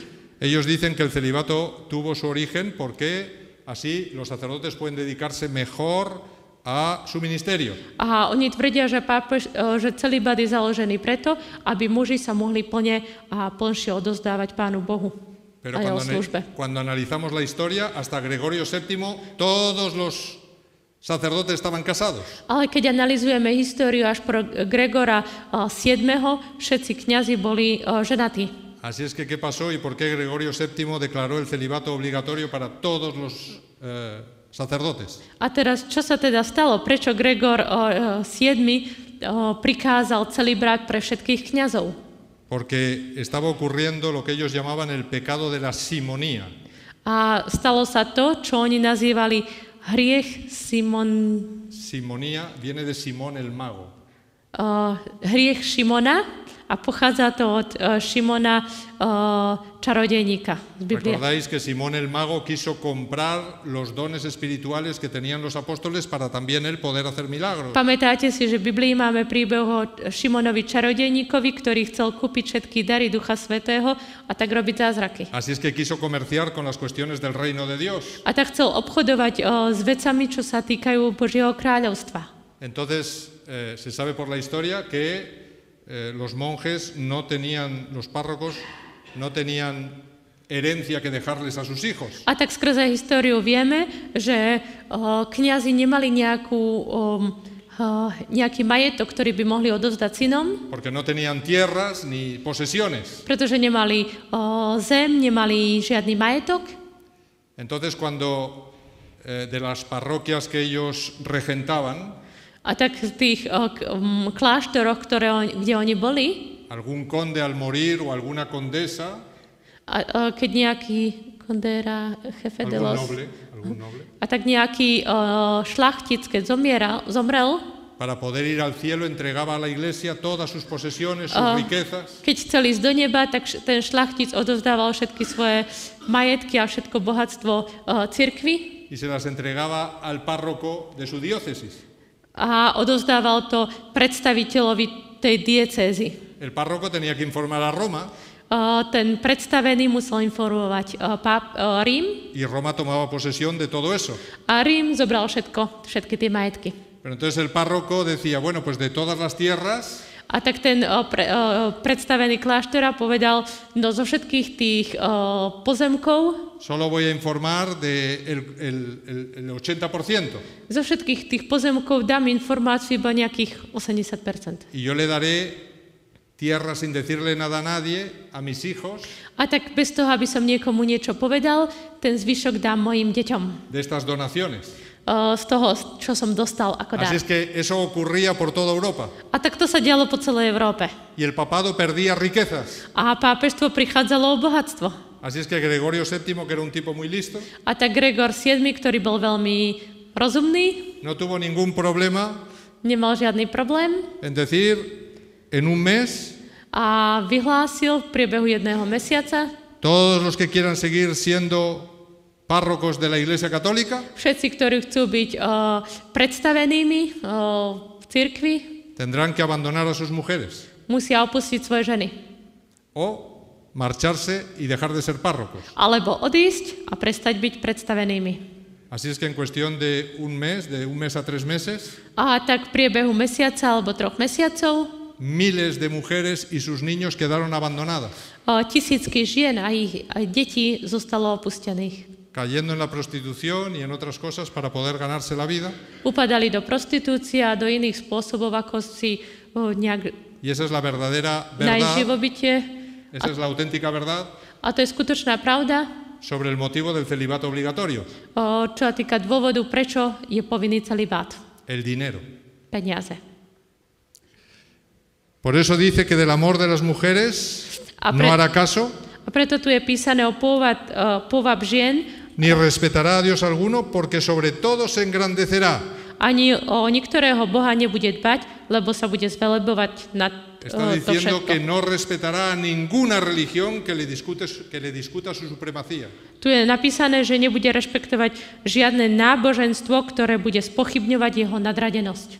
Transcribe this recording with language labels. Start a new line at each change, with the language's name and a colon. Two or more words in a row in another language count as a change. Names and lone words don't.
Spanish: Ellos dicen que el celibato tuvo su origen porque así los sacerdotes pueden dedicarse mejor a su ministerio.
Slovak: A oni tvrdia, že celibát je založený preto, aby muži sa mohli plne a plnšie odozdávať Pánu Bohu.
Spanish: Pero cuando analizamos la historia, hasta Gregorio VII, todos los sacerdotes estaban casados.
Slovak: Ale keď analizujeme históriu až pro Gregora VII, všetci kňazi boli ženatí.
Spanish: Así es que, ¿qué pasó y por qué Gregorio VII declaró el celibato obligatorio para todos los sacerdotes?
Slovak: A teraz, čo sa teda stalo? Prečo Gregor VII prikázal celibrát pre všetkých kňazov?
Spanish: Porque estaba ocurriendo lo que ellos llamaban el pecado de la simonía.
Slovak: A stalo sa to, čo oni nazývali hriech
Spanish: Simonía viene de Simón el mago.
Slovak: Hriech Šimona a pochádza to od Šimona čarodejníka z Biblie.
Spanish: Recordáis que Simón el mago quiso comprar los dones espirituales que tenían los apóstoles para también él poder hacer milagros.
Slovak: Pamätáte si, že v Biblii máme príbeh o Šimonovi čarodejníkovi, ktorý chcel kúpiť všetky dary Ducha Svätého a tak robiť zázraky.
Spanish: Así es que quiso comerciar con las cuestiones del reino de Dios.
Slovak: A tak chcel obchodovať s vecami, čo sa týkajú Božieho kráľovstva.
Spanish: Entonces se sabe por la historia que los monjes los párrocos no tenían herencia que dejarles a sus hijos.
Slovak: A tak skrze históriu vieme, že kňazi nemali nejaký majetok, ktorý by mohli odovzdať synom.
Spanish: Porque no tenían tierras ni posesiones.
Slovak: Pretože nemali zem, nemali žiadny majetok.
Spanish: Entonces cuando de las parroquias que ellos regentaban,
Slovak: a tak v tých kláštoroch, kde oni boli,
Spanish: algún conde al morir o alguna condesa,
Slovak: keď nejaký kondera,
Spanish: jefe de los, algún noble,
Slovak: a tak nejaký šlachtic, keď zomrel,
Spanish: para poder ir al cielo entregaba a la iglesia todas sus posesiones, sus riquezas.
Slovak: Keď chcel ísť do neba, tak ten šlachtic odovzdával všetky svoje majetky a všetko bohatstvo cirkvi.
Spanish: Y se las entregaba al párroco de su diócesis.
Slovak: A odovzdával to predstaviteľovi tej diecézy.
Spanish: El párroco tenía que informar a Roma.
Slovak: Ten predstavený musel informovať Rím.
Spanish: Y Roma tomaba posesión de todo eso.
Slovak: A Rím zobral všetky tie majetky.
Spanish: Pero entonces el párroco decía, bueno, pues de todas las tierras.
Slovak: A tak ten predstavený kláštora povedal, no zo všetkých tých pozemkov
Spanish: solo voy a informar del 80%.
Slovak: Zo všetkých tých pozemkov dám informáciu iba nejakých 80%.
Spanish: Y yo le daré tierra sin decirle nada a nadie, a mis hijos.
Slovak: A tak bez toho, aby som niekomu niečo povedal, ten zvyšok dám mojim deťom.
Spanish: De estas donaciones.
Slovak: Z toho, čo som dostal ako dar.
Spanish: Así es que eso ocurría por toda Europa.
Slovak: A tak to sa dialo po celej Európe.
Spanish: Y el papado perdía riquezas.
Slovak: A pápežstvo prichádzalo o bohatstvo.
Spanish: Así es que Gregorio VII, que era un tipo muy listo,
Slovak: a tak Gregor VII, ktorý bol veľmi rozumný,
Spanish: no tuvo ningún problema
Slovak: nemal žiadny problém
Spanish: en decir en un mes
Slovak: a vyhlásil v priebehu jedného mesiaca,
Spanish: todos los que quieran seguir siendo párrocos de la Iglesia Católica,
Slovak: všetci, ktorí chcú byť predstavenými v cirkvi,
Spanish: tendrán que abandonar a sus mujeres.
Slovak: Musia opustiť svoje ženy.
Spanish: O marcharse y dejar de ser párrocos.
Slovak: Alebo odísť a prestať byť predstavenými.
Spanish: Así es que en cuestión de un mes a 3 meses,
Slovak: a tak v priebehu mesiaca alebo 3 mesiacov,
Spanish: miles de mujeres y sus niños quedaron abandonadas.
Slovak: Tisícky žien a ich detí zostalo opustených.
Spanish: Cayendo en la prostitución y en otras cosas para poder ganarse la vida.
Slovak: Upadali do prostitúcie a do iných spôsobov, ako si nejak
Spanish: y esa es la verdadera verdad.
Slovak: Najživobytie.
Spanish: Esa es la auténtica verdad.
Slovak: A to je skutočná pravda.
Spanish: Sobre el motivo del celibato obligatorio.
Slovak: Čo sa týka dôvodu, prečo je povinný celibát.
Spanish: El dinero.
Slovak: Peniaze.
Spanish: Por eso dice que del amor de las mujeres no hará caso.
Slovak: A preto tu je písané o pôvab žien.
Spanish: Ni respetará a Dios alguno, porque sobre todo se engrandecerá.
Slovak: Ani o niektorého Boha nebude dbať, lebo sa bude zvelebovať nad
Spanish: Está diciendo que no respetará a ninguna religión que le discuta su supremacía.
Slovak: Tu je napísané, že nebude rešpektovať žiadne náboženstvo, ktoré bude spochybňovať jeho nadradenosť.